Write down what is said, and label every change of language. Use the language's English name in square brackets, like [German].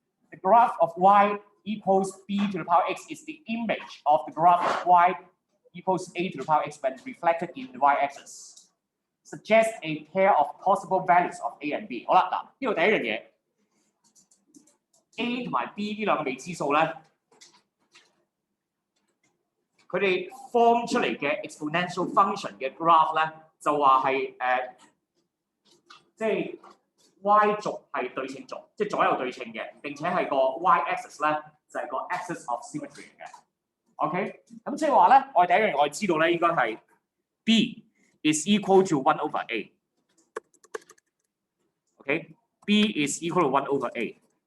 [English] The graph of y equals b to the power x is the image of the graph of y equals a to the power x when reflected in the y-axis. Suggest a pair of possible values of a and b. [Cantonese] 好啦，嗱，呢度第一樣嘢 ，a 同埋 b 呢兩個未知數咧。佢哋 form 出嚟嘅 [English] exponential function [Cantonese] 嘅 graph 咧，就話係即係 y 軸係對稱軸，即係左右對稱嘅，並且係個 y-axis 咧就係個 [English] axis of symmetry [Cantonese] 嘅。 OK， 咁即係話咧，我哋第一樣嘢我哋知道咧，應該係 [English] b is equal to 1 over a。 [Cantonese] OK，b is equal to 1 over a。